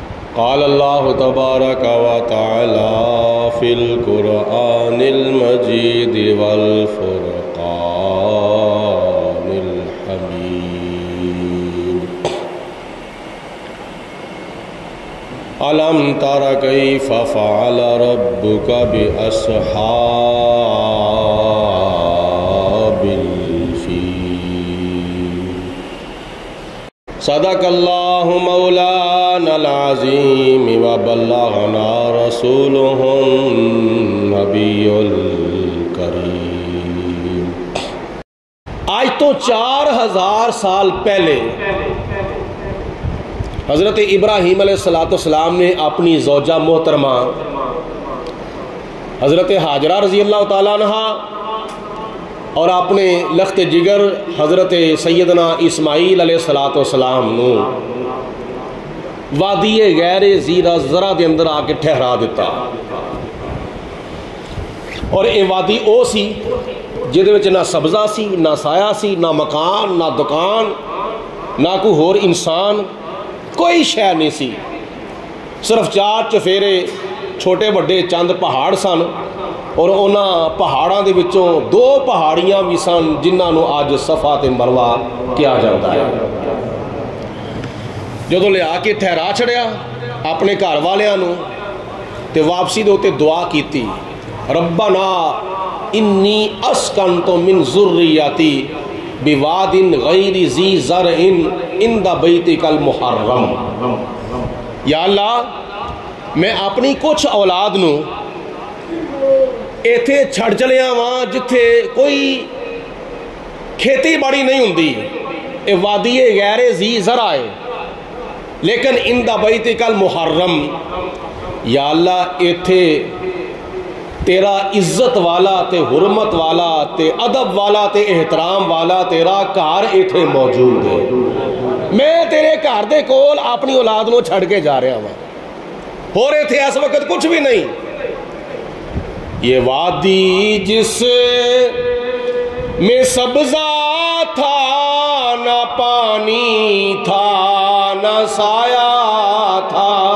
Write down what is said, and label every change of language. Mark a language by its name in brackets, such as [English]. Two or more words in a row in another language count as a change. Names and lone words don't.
[Arabic] قال اللہ تبارک و تعالی فی القرآن المجید والفرقان الحمید ألم تر كيف فعل ربك بأصحاب الفيل صدق اللہ مولانا العظیم وبلغنا رسوله النبی الکریم۔ [Punjabi] آج تو 4000 سال پہلے حضرت ابراہیم [Arabic] علیہ السلام [Punjabi] نے اپنی زوجہ محترمہ حضرت حاجرہ [Arabic] رضی اللہ تعالیٰ عنہ [Punjabi] اور اپنے لخت جگر حضرت سیدنا اسماعیل [Arabic] علیہ السلام [Punjabi] نو وادی غیر زیرہ ذرہ دے اندر آ کے ٹھہرا دیتا، اور یہ وادی او سی جہدے وچ نہ سبزہ سی، نہ سایہ سی، نہ مکان، نہ دکان، نہ کوئی ہور انسان، کوئی شے نہیں سی، صرف 4 چفیرے چھوٹے بڑے چند پہاڑ سن، اور انہاں پہاڑاں دے وچوں 2 پہاڑیاں بھی سن جنہاں نو آج صفا تے مروہ کیا جاتا ہے۔ جدوں لے آ کے ٹھہرا چھڑیا اپنے گھر والیاں نو تے واپسی دے اوتے دعا کیتی، [Arabic] ربنا انی اسکنت من ذریتی بواد غیر ذی زرع عند بیتک المحرم۔ [Punjabi] یا اللہ میں اپنی کچھ اولاد نو ایتھے چھڑ چلیا وہاں جتھے کوئی کھیتی باڑی نہیں ہوندی، اے وادی [Arabic] غیر ذی زرع [Punjabi] ہے، لیکن [Arabic] عند بیتک المحرم، [Punjabi] یا اللہ ایتھے تیرا عزت والا تے حرمت والا تے ادب والا تے احترام والا تیرا گھر ایتھے موجود ہے، میں تیرے گھر دے کول اپنی اولاد نو چھڑ کے جا رہا ہوں، اور ایتھے اس وقت کچھ بھی نہیں، یہ وادی جس [Urdu] میں سبزہ تھا نہ پانی تھا نہ سایہ تھا،